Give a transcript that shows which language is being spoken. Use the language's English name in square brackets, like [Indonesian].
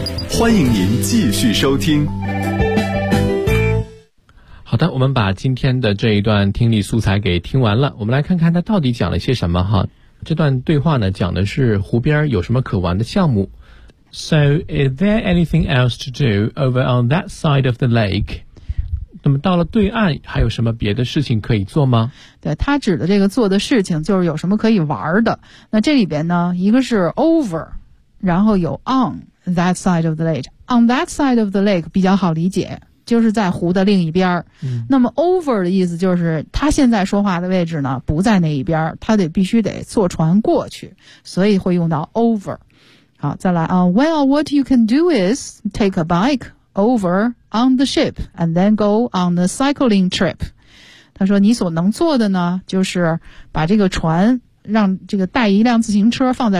[Chinese] 欢迎您继续收听。好的，我们把今天的这一段听力素材给听完了，我们来看看它到底讲了些什么哈。这段对话呢，讲的是湖边有什么可玩的项目。 [English] So, is there anything else to do over on that side of the lake? [Chinese] 那么到了对岸，还有什么别的事情可以做吗？对，他指的这个做的事情就是有什么可以玩的。那这里边呢，一个是 over， 然后有 [English] on that side of the lake。 On that side of the lake [Chinese] 比较好理解，就是在湖的另一边。那么 over 的意思就是他现在说话的位置呢，不在那一边，他得必须得坐船过去，所以会用到 over。好，再来啊。 [English] Well, what you can do is take a bike over on the ship and then go on the cycling trip. [Chinese] 他说你所能做的呢，就是把这个船让这个带一辆自行车放在船。